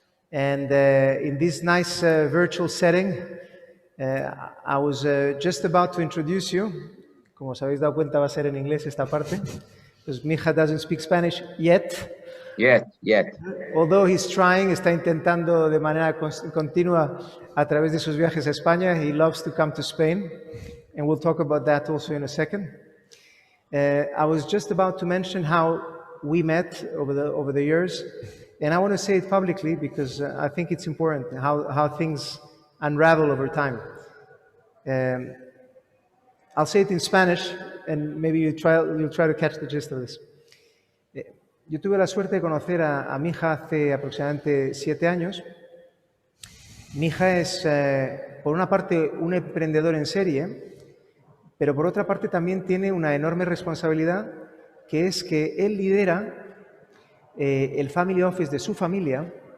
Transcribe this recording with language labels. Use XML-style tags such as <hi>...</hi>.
<en>And in this nice virtual setting, I was just about to introduce you.</en> <es>Como os habéis dado cuenta, va a ser en inglés esta parte.</es> <en>Because Micha doesn't speak Spanish yet. Yet. Although he's trying,</en> <es>está intentando de manera continua a través de sus viajes a España.</es> <en>He loves to come to Spain. And we'll talk about that also in a second. I was just about to mention how we met over the years. And I want to say it publicly because I think it's important how things unravel over time. I'll say it in Spanish, and maybe you'll try to catch the gist of this.</en> <es>Yo tuve la suerte de conocer a Micha hace aproximadamente 7 años. Micha es, por una parte, un emprendedor en serie, pero por otra parte también tiene una enorme responsabilidad, que es que él lidera el family office de su familia,</es>